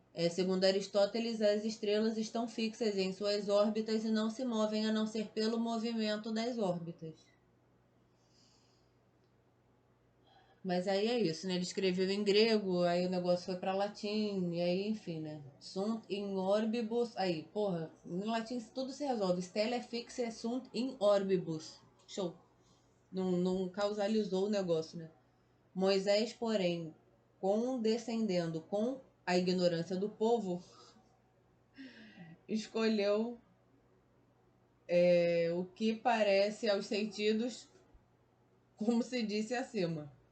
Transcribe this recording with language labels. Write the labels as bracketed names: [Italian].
[Portuguese] Segundo Aristóteles, as estrelas estão fixas em suas órbitas e não se movem a não ser pelo movimento das órbitas. Mas aí é isso, né? Ele escreveu em grego, aí o negócio foi para latim, e aí, enfim, né? [Latin] Sunt in orbibus. [Portuguese] Aí, porra, em latim tudo se resolve. [Latin] Stella fixa sunt in orbibus. [Portuguese] Show. Não causalizou o negócio, né? Moisés, porém, condescendendo com a ignorância do povo, escolheu o que parece aos sentidos, como se disse acima.